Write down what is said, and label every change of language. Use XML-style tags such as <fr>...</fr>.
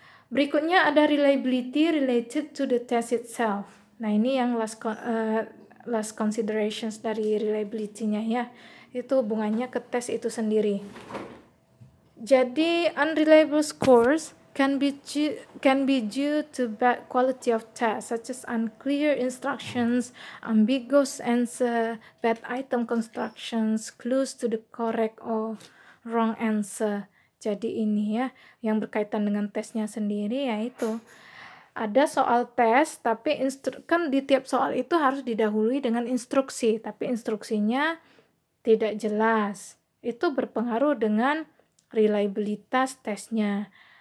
<id>Berikutnya ada</id> <en>reliability related to the test itself.</en> <id>Nah, ini yang</id> <en>last considerations</en> <id>dari reliability-nya, ya. Itu hubungannya ke tes itu sendiri. Jadi</id> <en>unreliable scores can be due to bad quality of test, such as unclear instructions, ambiguous answer, bad item constructions, clues to the correct or wrong answer.</en> <id>Jadi ini, ya, yang berkaitan dengan tesnya sendiri, yaitu ada soal tes, tapi kan di tiap soal itu harus didahului dengan instruksi, tapi instruksinya tidak jelas. Itu berpengaruh dengan reliabilitas tesnya.</id>